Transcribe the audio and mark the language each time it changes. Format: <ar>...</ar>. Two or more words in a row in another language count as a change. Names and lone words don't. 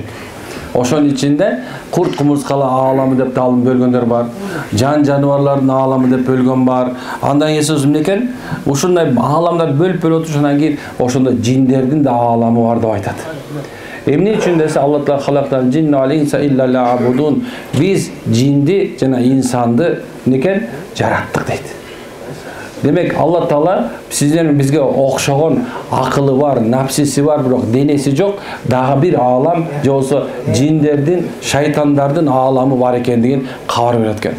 <ky>Ошонун ичинде курт кумурскалы ааламы деп талым бөлгөндөр бар, жан жаныбарлардын ааламы деп бөлгөн бар. Андан кийин сөз экен, ушундай ааламдар бөлүп отурушунан кийин ошондо жиндердин да ааламы бар деп айтат. Эмне үчүн десе Алла Таала</ky> <ar>خلقت الجن والإنس إلا ليعبدون.</ar> <ky>Биз жинди жана инсанды некен жараттык дейт. Демек, Алла Таала сиздердин бизге окшогон акылы бар, напсиси бар, бирок денеси жок, дагы бир аалам, же болсо жиндердин, шайтандардын ааламы бар экендигин кабар берет экен.</ky>